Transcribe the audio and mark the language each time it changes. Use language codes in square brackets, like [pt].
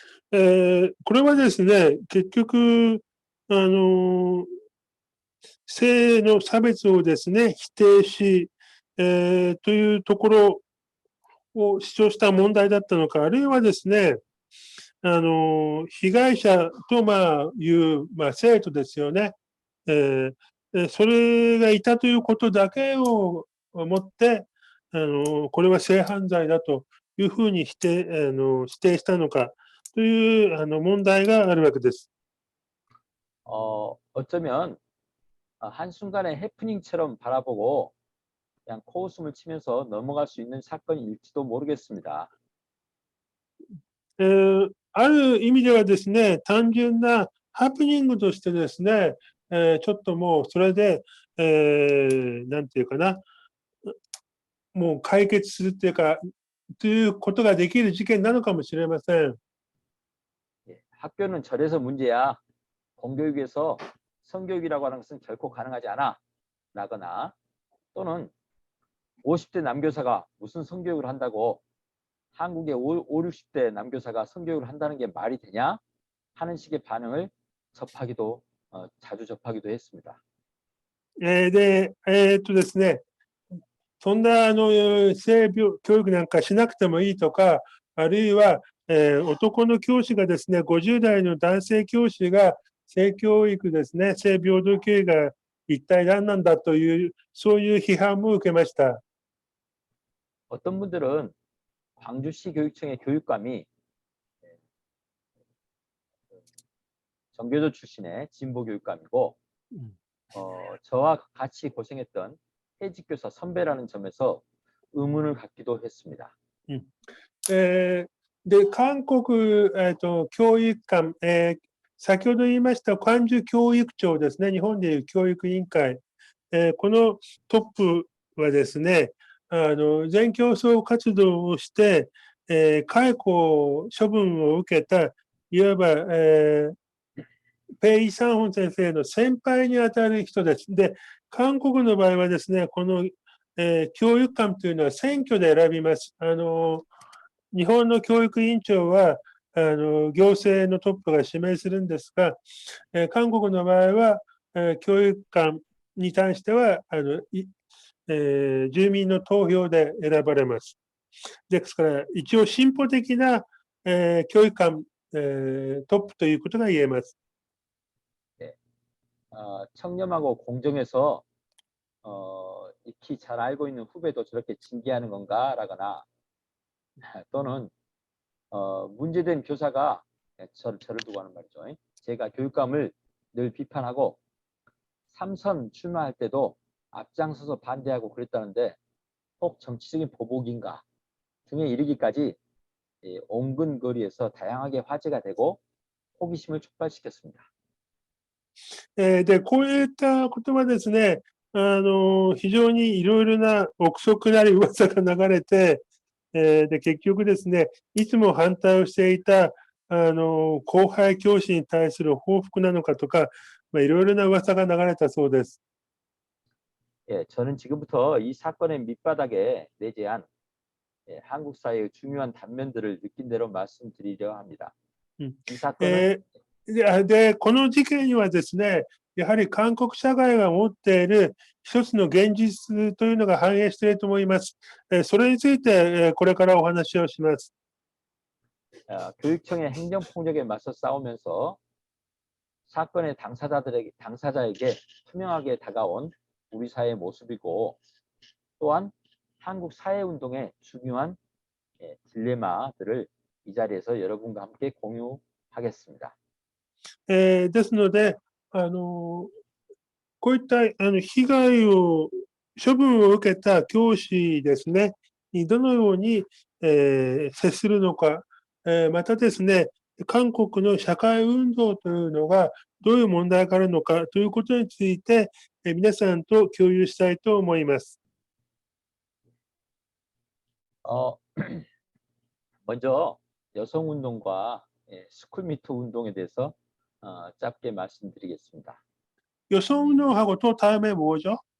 [ja] これはですね、結局、性の差別をですね、否定し、というところを主張した問題だったのか、あるいはですね、被害者という、生徒ですよね、それがいたということだけをもって、これは性犯罪だというふうに指定したのかという問題があるわけです。 [ko] 어쩌면 한순간에 해프닝처럼 바라보고 그냥 코웃음을 치면서 넘어갈 수 있는 사건일지도 모르겠습니다. [ja] ある意味ではですね、単純なハプニングとしてですね、ちょっともうそれで、なんていうかな、もう解決するっていうか、ということができる事件なのかもしれません。 [ko] 학교는 저래서 문제야. 공교육에서 성교육이라고 하는 것은 결코 가능하지 않아. 라거나 또는 50대 남교사가 무슨 성교육을 한다고 한국의 60대 남교사가 성교육을 한다는 게 말이 되냐 하는 식의 반응을 자주 접하기도 했습니다. [ja] で、ですね、そんな教育なんかしなくてもいいとか、あるいは、男の教師がですね、50代の男性教師が性教育ですね、性平等教育が一体何なんだという、そういう批判も受けました。 [ko] 어떤 분들은 광주시 교육청의 교육감이 정교조 출신의 진보 교육감이고 저와 같이 고생했던 해직교사 선배라는 점에서 의문을 갖기도 했습니다. [ja] で、韓国、教育官、先ほど言いました関中教育庁ですね、日本でいう教育委員会、このトップはですね、全競争活動をして、解雇処分を受けた、いわば、ペイ・サンホン先生の先輩にあたる人です。で、韓国の場合はですね、この、教育官というのは選挙で選びます。日本の教育委員長は行政のトップが指名するんですが、韓国の場合は、教育官に対しては住民の投票で選ばれます。ですから一応進歩的な、教育官、トップということが言えます。 [ko] 청렴하고 공정해서 익히 잘 알고 있는 후배도 저렇게 징계하는 건가 라거나 또는 문제된 교사가 저를 두고 하는 말이죠. 제가 교육감을 늘 비판하고 3선 출마할 때도 앞장서서 반대하고 그랬다는데 혹 정치적인 보복인가 등에 이르기까지 온 근거리에서 다양하게 화제가 되고 호기심을 촉발시켰습니다. [ja] で、こういった言葉ですね、非常にいろいろな憶測なり噂が流れて、で、結局ですね、いつも反対をしていた、後輩教師に対する報復なのかとか、いろいろな噂が流れたそうです。 [ko] 저는 지금부터 이 사건의 밑바닥에 내재한 한국 사회의 중요한 단면들을 느낀 대로 말씀드리려 합니다. 이 사건은 [ja] で、この事件にはですね、やはり韓国社会が持っている一つの現実というのが反映していると思います。それについてこれからお話をします。 [ko] 교육청의 행정폭력에 맞서 싸우면서 사건의 당사자에게 투명하게 다가온 우리 사회의 모습이고 또한 한국 사회운동의 중요한 딜레마들을 이 자리에서 여러분과 함께 공유하겠습니다. [ja] ですので、こういった被害を、処分を受けた教師ですね、にどのように、接するのか、またですね、韓国の社会運動というのがどういう問題があるのかということについて、皆さんと共有したいと思います。 [ko] 먼저 여성운동과 스쿨미투 운동에 대해서 짧게 말씀드리겠습니다. 予想運動하고 또 다음에 뭐죠?